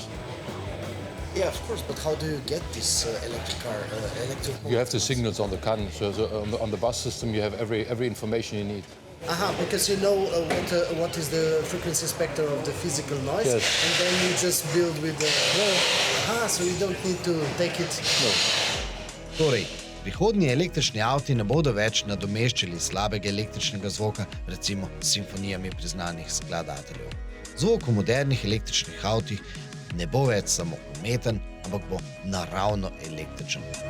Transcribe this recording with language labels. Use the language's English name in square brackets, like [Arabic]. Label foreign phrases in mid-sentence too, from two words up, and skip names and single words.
[English] Yeah, of course, but how do you get this electric car? You have the signals on the car, so on the bus system you have every information you need. Because you know what is the frequency spectrum of the physical noise, yes. And then you just build with the... so you don't need to take it... No. [Slovenian] Torej, prihodnji električni avti ne bodo več nadomeščali slabega električnega zvoka, recimo s simfonijami priznanih skladateljev. Zvok v modernih električnih avtih ne bo več samo umeten, ampak bo naravno električen.